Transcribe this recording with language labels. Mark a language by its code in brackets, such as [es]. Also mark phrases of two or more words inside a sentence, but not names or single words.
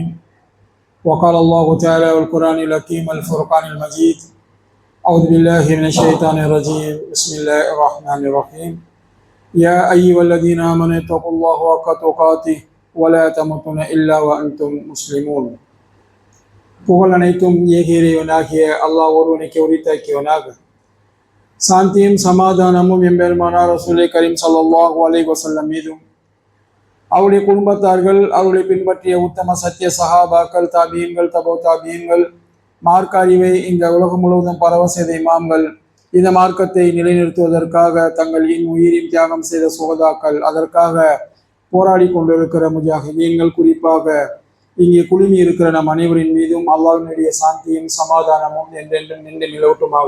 [ar] وقال الله تعالى والقرآن الحكيم الفرقان المجيد: أعوذ بالله من الشيطان الرجيم، بسم الله الرحمن الرحيم. يا أيها الذين آمنوا اتقوا الله حق تقاته ولا تموتن إلا وأنتم مسلمون. [ta] புகழ் அனைத்தும் ஏக இறைவனாகிய அல்லாஹ் ஒருவனுக்கு உரித்தாக்கியவனாக, சாந்தியும் சமாதானமும் எம்பெருமானார் ரசூலே கரீம் [ar] صلى الله عليه [ta] வஸல்லம் மீதும், அவருடைய குடும்பத்தார்கள், அவருடைய பின்பற்றிய உத்தம சத்திய சஹாபாக்கள், தாபியீன்கள், தபோ தாபியீன்கள், மார்க்க அறிவை இந்த உலகம் முழுவதும் பரவ செய்த இமாம்கள், இந்த மார்க்கத்தை நிலைநிறுத்துவதற்காக தங்கள் உயிரின் தியாகம் செய்த சுகதாக்கள், அதற்காக போராடி கொண்டிருக்கிற முஜாஹிதீன்கள், குறிப்பாக இங்கே குழுமி இருக்கிற நம் அனைவரின் மீதும் அல்லாஹ்வினுடைய சாந்தியும் சமாதானமும் என்றென்றும் நின்று நிலவட்டுமாக.